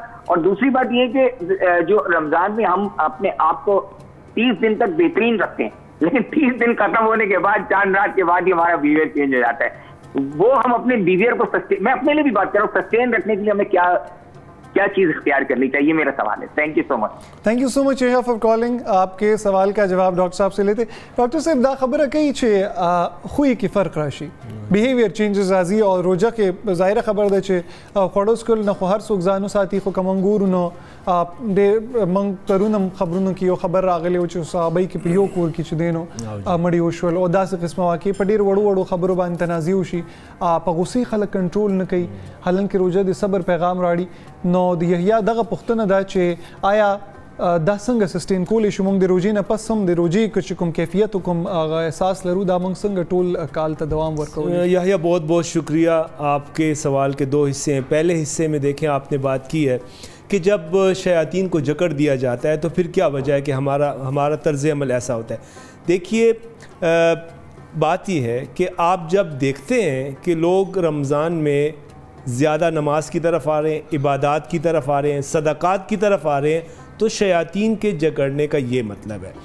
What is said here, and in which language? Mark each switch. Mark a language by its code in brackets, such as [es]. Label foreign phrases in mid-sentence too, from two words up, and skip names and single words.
[ur] اور دوسری بات یہ کہ جو رمضان میں ہم اپنے آپ کو 30 دن تک بہترین رکھتے ہیں، لیکن 30 دن ختم ہونے کے بعد چاند رات کے بعد ہی ہمارا بیہیویئر چینج ہو جاتا ہے. وہ ہم اپنے بیہیویئر کو میں اپنے لیے بھی بات کر رہا ہوں، سسٹین رکھنے کے لیے ہمیں کیا چیز اختیار کرنی چاہیے؟ میرا سوال ہے. [en] thank you so much. thank you so much Yahya for calling. [ur] آپ کے سوال کا جواب ڈاکٹر صاحب سے لیتے. [ps] ڈاکٹر صاحب دا خبره کوي چې خوی کې فرق راشي، [en] behaviour changes [ps] راځي او روزه کې ظاهره خبر ده چې خوړو سکل نه خو هر څوک ځانو ساتي، خو کوم انګور نو د من ترونم خبرونو کې یو خبر راغلی و چې صحابه کې په یو کور کې چې دینو مړی وشول او داسې قسمه واقع په ډیر وړو خبرو باندې تنازع وشي، په غصې خلک کنټرول نه کوي، حالانکه روزه د صبر پیغام راړي. نو د یحیی دغه پوښتنه ده چې آیا دا څنګه سسټین کولی شو موږ د روژې نه پس هم د روژې چې کوم کیفیت او کوم احساس لرو دا موږ څنګه ټول کال ته دوام ورکوو؟ [ur] یحیی بہت بہت شکریہ. آپ کے سوال کے 2 حصے ہیں. پہلے حصے میں دیکھیں آپ نے بات کی ہے کہ جب شیاطین کو جکڑ دیا جاتا ہے تو پھر کیا وجہ ہے کہ ہمارا طرز عمل ایسا ہوتا ہے. دیکھیے بات یہ ہے کہ آپ جب دیکھتے ہیں کہ لوگ رمضان میں زیادہ نماز کی طرف آ رہے ہیں، عبادات کی طرف آ رہے ہیں، صدقات کی طرف آ رہے ہیں، تو شیاطین کے جکڑنے کا یہ مطلب ہے.